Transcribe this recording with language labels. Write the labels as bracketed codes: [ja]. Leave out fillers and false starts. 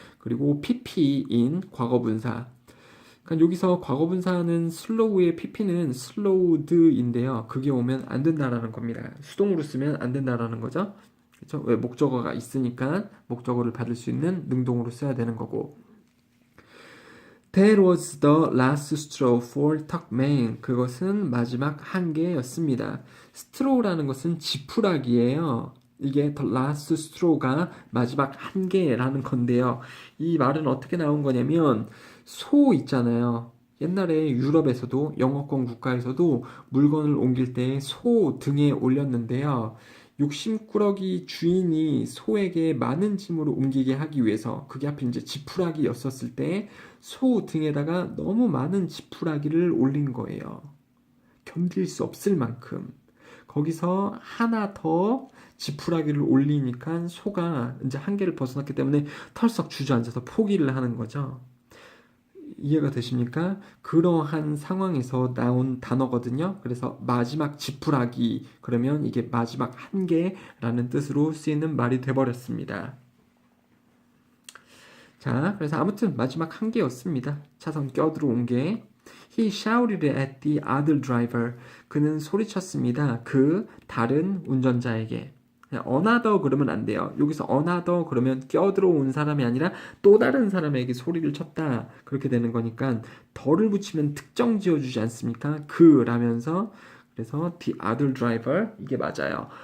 [ko] 그리고 pp인 과거분사. 그러니까 여기서 과거분사는 slow의 pp는 slowed인데요. 그게 오면 안 된다라는 겁니다. 수동으로 쓰면 안 된다라는 거죠. 그렇죠? 왜 목적어가 있으니까 목적어를 받을 수 있는 능동으로 써야 되는 거고. [en] That was the last straw for Tuckman. [ko] 그것은 마지막 한계였습니다. straw라는 것은 지푸라기예요. 이게 the last straw가 마지막 한계라는 건데요. 이 말은 어떻게 나온 거냐면 소 있잖아요. 옛날에 유럽에서도 영어권 국가에서도 물건을 옮길 때 소 등에 올렸는데요. 욕심꾸러기 주인이 소에게 많은 짐으로 옮기게 하기 위해서 그게 하필 이제 지푸라기였었을 때 소 등에다가 너무 많은 지푸라기를 올린 거예요. 견딜 수 없을 만큼. 거기서 하나 더 지푸라기를 올리니까 소가 이제 한계를 벗어났기 때문에 털썩 주저앉아서 포기를 하는 거죠. 이해가 되십니까? 그러한 상황에서 나온 단어거든요. 그래서 마지막 지푸라기 그러면 이게 마지막 한계라는 뜻으로 쓰이는 말이 돼버렸습니다. 자, 그래서 아무튼 마지막 한계였습니다. 차선 껴들어온 게. [en] He shouted at the other driver. [ko] 그는 소리쳤습니다. 그 다른 운전자에게. another 그러면 안 돼요. 여기서 another 그러면 껴들어온 사람이 아니라 또 다른 사람에게 소리를 쳤다. 그렇게 되는 거니까 덜을 붙이면 특정 지어주지 않습니까? 그라면서 그래서 [en] the other driver [ko] 이게 맞아요.